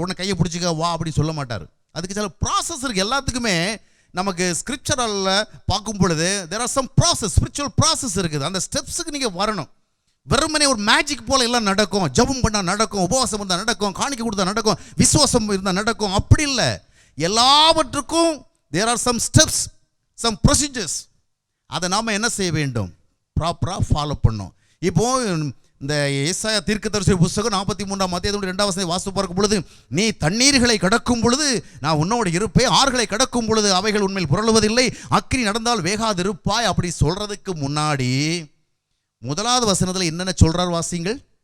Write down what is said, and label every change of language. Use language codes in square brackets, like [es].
[ta] உடனே கையை பிடிச்சிக்க வா அப்படின்னு சொல்ல மாட்டார். அதுக்கு சில ப்ராசஸ் இருக்குது. எல்லாத்துக்குமே நமக்கு ஸ்கிரிப்சரில் பார்க்கும் பொழுது [en] there are some process, spiritual process [ta] இருக்குது. அந்த ஸ்டெப்ஸுக்கு நீங்கள் வரணும். வெறுமனே ஒரு மேஜிக் போல் எல்லாம் நடக்கும். ஜெபம் பண்ணால் நடக்கும், உபவாசம் இருந்தால் நடக்கும், காணிக்கை கொடுத்தா நடக்கும், விசுவாசம் இருந்தால் நடக்கும், அப்படி இல்லை. எல்லாவற்றுக்கும் [en] there are some steps, some procedures. [ta] அதை நாம் என்ன செய்ய வேண்டும்? ப்ராப்பராக ஃபாலோ பண்ணோம். இப்போது இந்த ஏசாயா தீர்க்கதரிசி புத்தகம் 43 அத்தியாயம் 2 வாசித்து பார்க்கும் பொழுது, நீ தண்ணீர்களை கடக்கும் பொழுது நான் உன்னோடு இருப்பேன், ஆறுகளை கடக்கும் பொழுது அவைகள் உண்மையில் புரளுவதில்லை, அக்கினி நடந்தால் வேகாதிருப்பாய் அப்படி சொல்றதுக்கு முன்னாடி முதலாவது வசனத்தில் என்னென்ன சொல்றார் வாசிங்கள்.